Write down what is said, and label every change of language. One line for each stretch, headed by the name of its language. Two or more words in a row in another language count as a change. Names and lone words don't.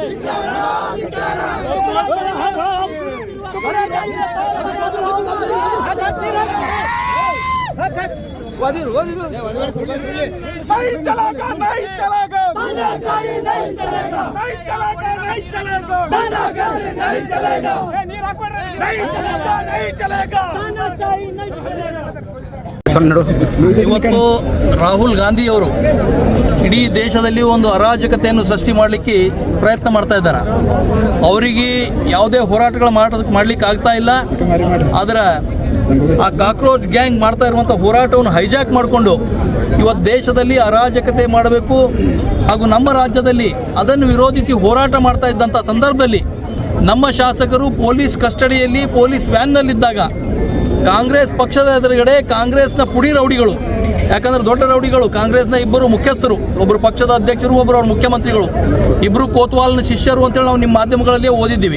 Hindi: नहीं चलेगा नहीं चलेगा तानाशाही नहीं चलेगा नहीं चलेगा नहीं चलेगा तानाशाही नहीं चलेगा नहीं चलेगा नहीं चलेगा तानाशाही नहीं चलेगा.
Kannada: ಇವತ್ತು ರಾಹುಲ್ ಗಾಂಧಿಯವರು ಇಡೀ ದೇಶದಲ್ಲಿ ಒಂದು ಅರಾಜಕತೆಯನ್ನು ಸೃಷ್ಟಿ ಮಾಡಲಿಕ್ಕೆ ಪ್ರಯತ್ನ ಮಾಡ್ತಾ ಇದ್ದಾರೆ. ಅವರಿಗೆ ಯಾವುದೇ ಹೋರಾಟಗಳು ಮಾಡಲಿಕ್ಕೆ ಆಗ್ತಾ ಇಲ್ಲ. ಆದರೆ ಆ
English: cockroach gang
Kannada: ಮಾಡ್ತಾ ಇರುವಂಥ ಹೋರಾಟವನ್ನು ಹೈಜಾಕ್ ಮಾಡಿಕೊಂಡು ಇವತ್ತು ದೇಶದಲ್ಲಿ ಅರಾಜಕತೆ ಮಾಡಬೇಕು ಹಾಗೂ ನಮ್ಮ ರಾಜ್ಯದಲ್ಲಿ ಅದನ್ನು ವಿರೋಧಿಸಿ ಹೋರಾಟ ಮಾಡ್ತಾ ಇದ್ದಂಥ ಸಂದರ್ಭದಲ್ಲಿ ನಮ್ಮ ಶಾಸಕರು ಪೊಲೀಸ್ ಕಸ್ಟಡಿಯಲ್ಲಿ ಪೊಲೀಸ್ ವ್ಯಾನ್ನಲ್ಲಿದ್ದಾಗ ಕಾಂಗ್ರೆಸ್ ಪಕ್ಷದ ಎದುರುಗಡೆ ಕಾಂಗ್ರೆಸ್ನ ಪುಡಿ ರೌಡಿಗಳು, ಯಾಕಂದರೆ ದೊಡ್ಡ ರೌಡಿಗಳು ಕಾಂಗ್ರೆಸ್ನ ಇಬ್ಬರು ಮುಖ್ಯಸ್ಥರು, ಒಬ್ಬರು ಪಕ್ಷದ ಅಧ್ಯಕ್ಷರು, ಒಬ್ಬರು ಅವ್ರ ಮುಖ್ಯಮಂತ್ರಿಗಳು, ಇಬ್ಬರು ಕೋತ್ವಾಲ್ನ ಶಿಷ್ಯರು ಅಂತೇಳಿ ನಾವು ನಿಮ್ಮ ಮಾಧ್ಯಮಗಳಲ್ಲಿ ಓದಿದ್ದೀವಿ.